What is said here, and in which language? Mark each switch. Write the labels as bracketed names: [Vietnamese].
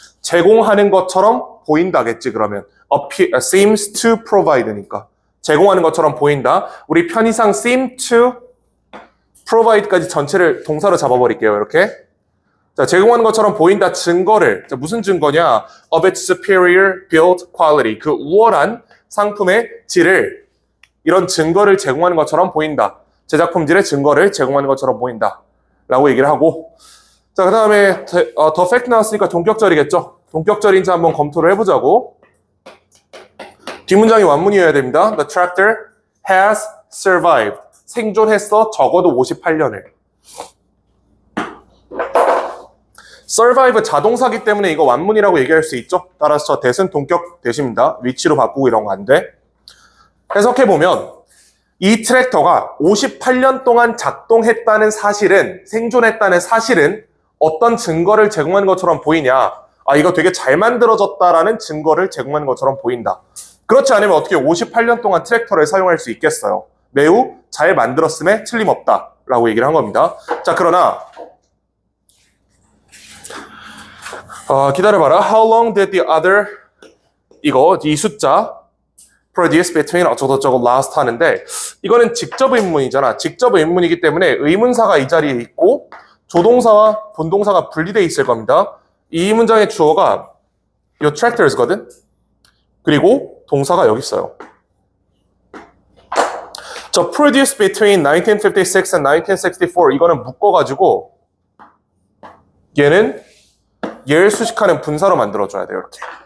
[Korean] 제공하는 것처럼 보인다겠지 그러면 [English] seems to provide [Korean] 니까 제공하는 것처럼 보인다. 우리 편의상 seem to provide까지 전체를 동사로 잡아버릴게요. 이렇게. 자, 제공하는 것처럼 보인다 증거를. 자, 무슨 증거냐? [English] of its superior build quality. [Korean] 그 우월한 상품의 질을 이런 증거를 제공하는 것처럼 보인다. 제작품질의 증거를 제공하는 것처럼 보인다. 라고 얘기를 하고 자, 그 다음에 더 팩트 나왔으니까 동격절이겠죠. 동격절인지 한번 검토를 해보자고. 뒷문장이 완문이어야 됩니다. [English] The tractor has survived. [Korean] 생존했어 적어도 58년을. survive 자동사기 때문에 이거 완문이라고 얘기할 수 있죠. 따라서 저 대은 동격 대시입니다. 위치로 바꾸고 이런 거 안 돼. 해석해보면 이 트랙터가 58년 동안 작동했다는 사실은 생존했다는 사실은 어떤 증거를 제공하는 것처럼 보이냐. 이거 되게 잘 만들어졌다라는 증거를 제공하는 것처럼 보인다. 그렇지 않으면 어떻게 58년 동안 트랙터를 사용할 수 있겠어요. 매우 잘 만들었음에 틀림없다 라고 얘기를 한 겁니다. 자, 그러나 기다려봐라. [English] How long did the other [Korean] 이 숫자 [English] produce between [Korean] 어쩌고저쩌고 [English] last [Korean] 하는데 이거는 직접 의문이잖아. 직접 의문이기 때문에 의문사가 이 자리에 있고 조동사와 본동사가 분리되어 있을 겁니다. 이 문장의 주어가 이 tractors거든. 그리고 동사가 여기 있어요. 저 [English] produce between 1956 and 1964 [Korean] 이거는 묶어가지고 얘는 얘를 수식하는 분사로 만들어줘야 돼요. 이렇게.